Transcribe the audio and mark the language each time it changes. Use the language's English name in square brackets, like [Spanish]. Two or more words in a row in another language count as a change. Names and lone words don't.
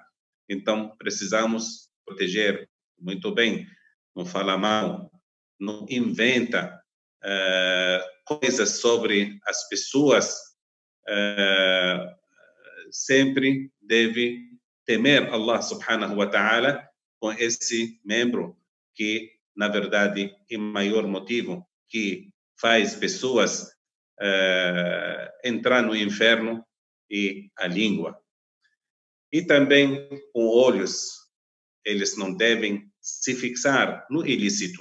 [Portuguese] Então, precisamos proteger muito bem, não falar mal, não inventa coisas sobre as pessoas, sempre deve temer [Arabic] الله سبحانه وتعالى [Portuguese] com esse membro que, na verdade, é o maior motivo que faz pessoas entrar no inferno, e a língua. E também com olhos, eles não devem se fixar no ilícito.